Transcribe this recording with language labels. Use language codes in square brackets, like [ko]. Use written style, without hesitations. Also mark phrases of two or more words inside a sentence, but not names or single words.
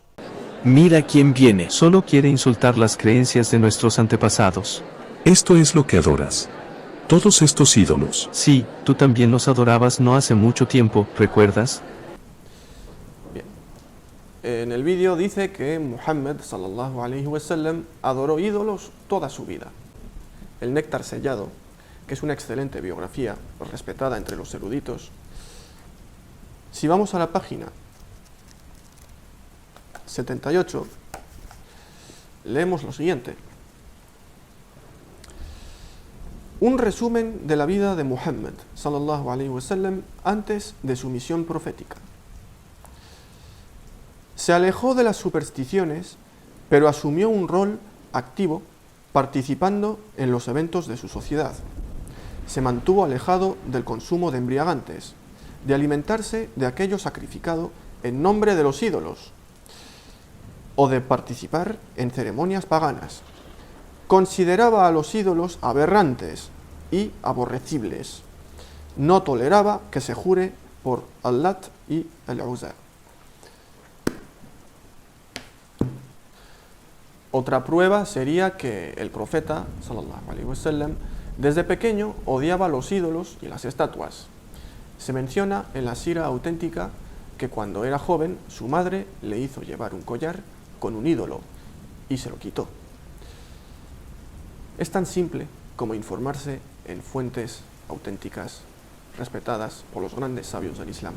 [es] Mira quién viene. Solo quiere insultar las creencias de nuestros antepasados. Esto es lo que adoras. Todos estos ídolos. Sí, tú también los adorabas no hace mucho tiempo, ¿recuerdas? Bien. En el vídeo dice que Muhammad [ar] صلى الله عليه وسلم [es] adoró ídolos toda su vida. El Néctar Sellado, que es una excelente biografía respetada entre los eruditos. Si vamos a la página 78, leemos lo siguiente. Un resumen de la vida de Muhammad [ar] صلى الله عليه وسلم [es] antes de su misión profética. Se alejó de las supersticiones, pero asumió un rol activo participando en los eventos de su sociedad. Se mantuvo alejado del consumo de embriagantes, de alimentarse de aquello sacrificado en nombre de los ídolos, o de participar en ceremonias paganas. Consideraba a los ídolos aberrantes y aborrecibles. No toleraba que se jure por Allat y Al-Uzza. Otra prueba sería que el profeta, [ar] صلى الله عليه وسلم, [es] desde pequeño odiaba los ídolos y las estatuas. Se menciona en la sira auténtica que cuando era joven su madre le hizo llevar un collar con un ídolo y se lo quitó. Es tan simple como informarse en fuentes auténticas, respetadas por los grandes sabios del Islam.